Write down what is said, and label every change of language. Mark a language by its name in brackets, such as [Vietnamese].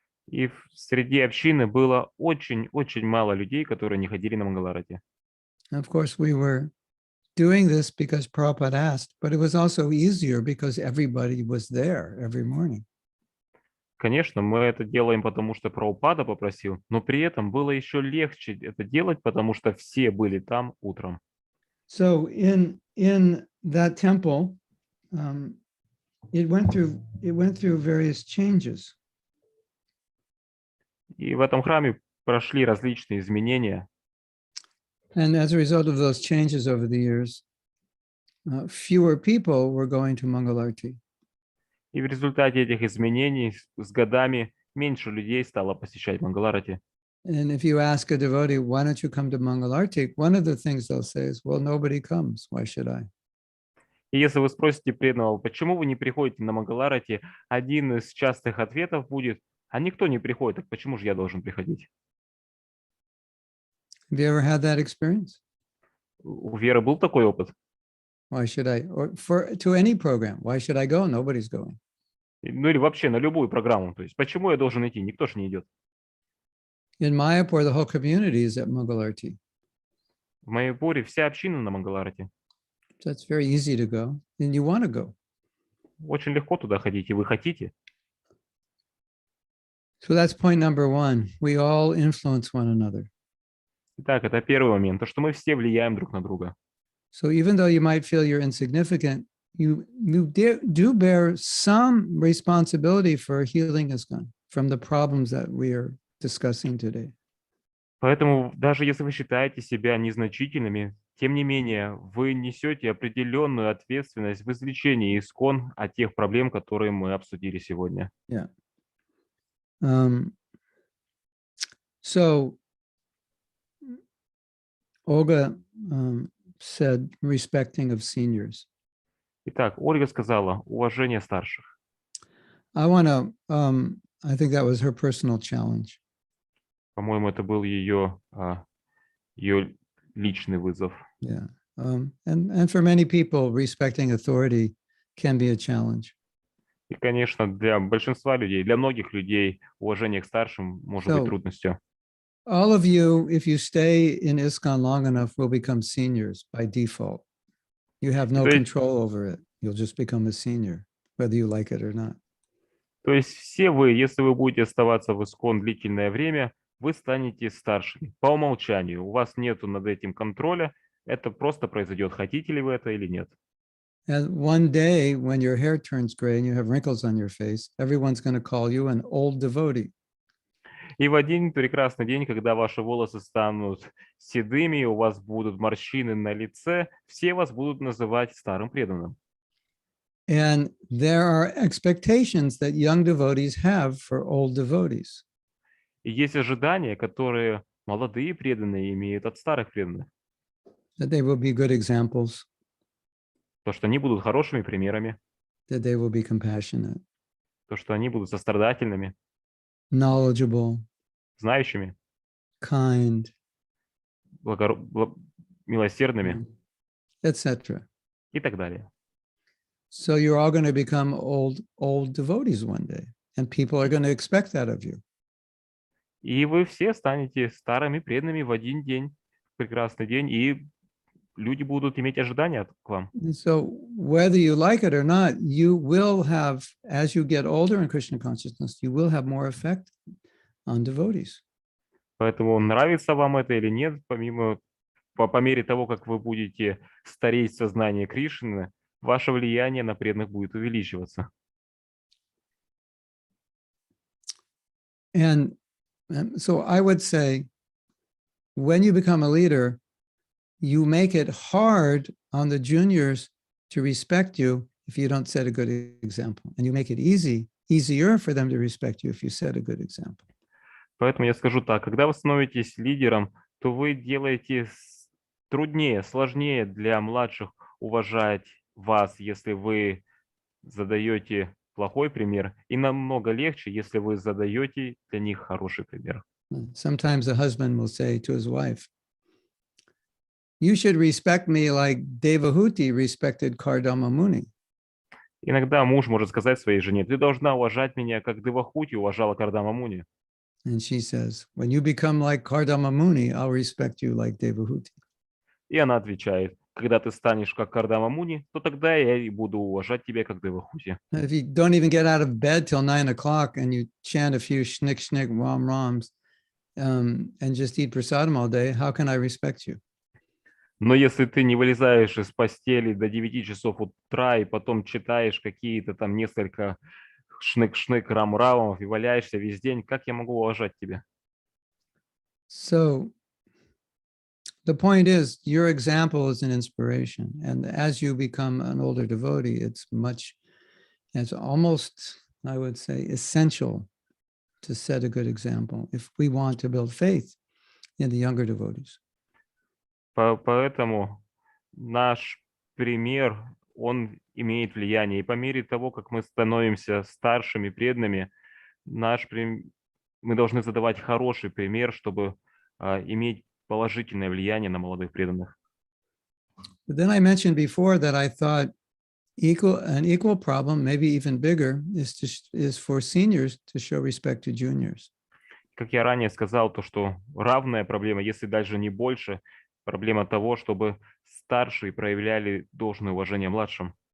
[Russian] И среди общины было очень-очень мало людей, которые не ходили на Мангаларати. [English] And of course, we were doing this because Prabhupada asked, but it was also easier because everybody was there every morning. [Russian] Конечно, мы это делаем, потому что Прабхупада попросил, но при этом было еще легче это делать, потому что все были там утром. [English] So in that temple, it went through various changes. [Russian] И в этом храме прошли различные изменения. [English] And as a result of those changes over the years, fewer people were going to Mangalarti. [Russian] И в результате этих изменений с годами меньше людей стало посещать Мангаларати. [English] And if you ask a devotee, why don't you come to Mangalarti? One of the things they'll say is, well, nobody comes. Why should I? [Russian] И если вы спросите преданного, почему вы не приходите на Мангаларати, один из частых ответов будет, а никто не приходит, так почему же я должен приходить? [English] Have you ever had that experience? [Russian] У Веры был такой опыт? [English] Why should I? Or to any program, why should I go? Nobody's going. [Russian] Ну или вообще на любую программу. То есть почему я должен идти? Никто же не идет. [English] In Mayapur, the whole community is at Mangalarti. [Russian] В Майяпуре вся община на Мангаларати. [English] So it's very easy to go, and you want to go. [Russian] Очень легко туда ходить, и вы хотите. [English] So that's point number one. We all influence one another. [Russian] Итак, это первый момент, то, что мы все влияем друг на друга. [English] So even though you might feel you're insignificant, you do bear some responsibility for healing ISKCON from the problems that we are discussing today. [Russian] Поэтому даже если вы считаете себя незначительными, тем не менее, вы несете определенную ответственность в излечении ИСККОН от тех проблем, которые мы обсудили сегодня. [English] Yeah. So Olga said respecting of seniors. [Russian] Итак, Ольга сказала уважение старших. [English] I think that was her personal challenge. [Russian] По-моему, это был ее личный вызов. [English] Yeah. And for many people, respecting authority can be a challenge. [Russian] И, конечно, для большинства людей, для многих людей уважение к старшим может быть трудностью. [English] All of you, if you stay in ISKCON long enough, will become seniors by default. You have no control over it. You'll just become a senior, whether you like it or not. [Russian] То есть все вы, если вы будете оставаться в ИСККОН длительное время, вы станете старшими по умолчанию. У вас нету над этим контроля. Это просто произойдет, хотите ли вы это или нет. [English] And one day, when your hair turns gray and you have wrinkles on your face, everyone's going to call you an old devotee. [Russian] И в один прекрасный день, когда ваши волосы станут седыми, у вас будут морщины на лице, все вас будут называть старым преданным. [English] And there are expectations that young devotees have for old devotees. [Russian] И есть ожидания, которые молодые преданные имеют от старых преданных. [English] That they will be good examples. [Russian] То, что они будут хорошими примерами. [English] That they will be compassionate. [Russian] То, что они будут сострадательными. [English] Knowledgeable. [Russian] Знающими. [English] Kind. [Russian] Милосердными. [English] Etc. [Russian] И так далее. [English] So you're all going to become old devotees one day. And people are going to expect that of you. [Russian] И вы все станете старыми преданными в один день, прекрасный день, и люди будут иметь ожидания к вам. [English] So whether you like it or not, you will have, as you get older in Krishna consciousness, you will have more effect on devotees. [Russian] Поэтому нравится вам это или нет, по мере того, как вы будете стареть в сознании Кришны, ваше влияние на преданных будет увеличиваться. [English] And so I would say, when you become a leader, you make it hard on the juniors to respect you if you don't set a good example. And you make it easier for them to respect you if you set a good example. [Russian] Поэтому я скажу так, когда вы становитесь лидером, то вы делаете труднее, сложнее для младших уважать вас, если вы задаете плохой пример, и намного легче, если вы задаете для них хороший пример. [English] Sometimes a husband will say to his wife, "You should respect me like Devahuti respected Kardama Muni." [Russian] Иногда муж может сказать своей жене: ты должна уважать меня, как Девахути уважала Кардама Муни. [English] And she says, "When you become like Kardama Muni, I'll respect you like Devahuti." [Russian] И она отвечает: когда ты станешь как Кардама Муни, то тогда я и буду уважать тебя, как Девахути. [English] If you don't even get out of bed till 9 o'clock and you chant a few shnick shnick ram rams and just eat prasadam all day, how can I respect you? [Russian] Но если ты не вылезаешь из постели до 9 часов утра и потом читаешь какие-то там несколько шнык-шнык рам-рамов и валяешься весь день, как я могу уважать тебя? [English] So the point is, your example is an inspiration. And as you become an older devotee, it's almost, I would say, essential to set a good example if we want to build faith in the younger devotees. [Russian] Поэтому наш пример, он имеет влияние. И по мере того, как мы становимся старшими, преданными, мы должны задавать хороший пример, чтобы иметь положительное влияние на молодых преданных. [English] But then I mentioned before that I thought an equal problem, maybe even bigger, is for seniors to show respect to juniors. [Russian] Как я ранее сказал, то, что равная проблема, если даже не больше, проблема того, чтобы старшие проявляли должное уважение младшим.